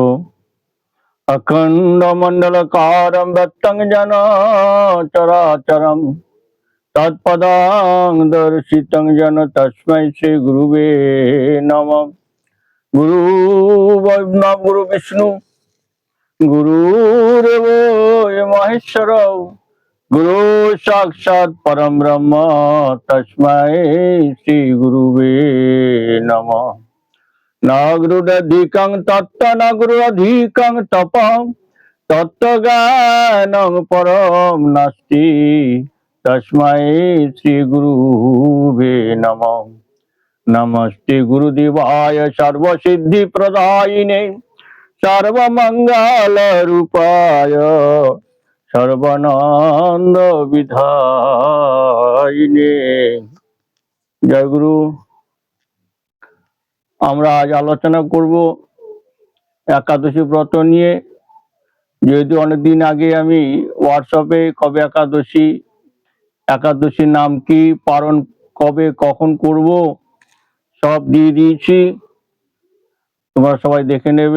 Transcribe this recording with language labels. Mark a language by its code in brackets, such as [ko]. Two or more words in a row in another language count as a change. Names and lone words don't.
[sa] অখণ্ড মণ্ডলকারম ব্যক্তং জন চরাচরম তৎপদাং দর্শিতং যেন তস্मै শ্রী গুরুবে নমঃ। গুরু ব্রহ্মা গুরু বিষ্ণু গুরুরেব মহেশ্বর গুরু সাক্ষাৎ পরম ব্রহ্ম তস্मै শ্রী গুরুবে নমঃ। न गुरुरधिकं तत्त न गुरुरधिकं तपः तत्त्वज्ञानं परं नास्ति तस्मै श्री गुरुवे नमः। नमस्ते गुरुदेवाय सर्वसिद्धिप्रदायिने सर्वमङ्गलरूपाय सर्वानन्दविधायिने। जय गुरु। [bn] আমরা আজ আলোচনা করব একাদশী ব্রত নিয়ে। যেহেতু অনেকদিন আগে আমি হোয়াটসঅ্যাপে কবে একাদশীর নাম কি, পালন কবে কখন করব সব দিয়ে দিয়েছি, তোমরা সবাই দেখে নেবে।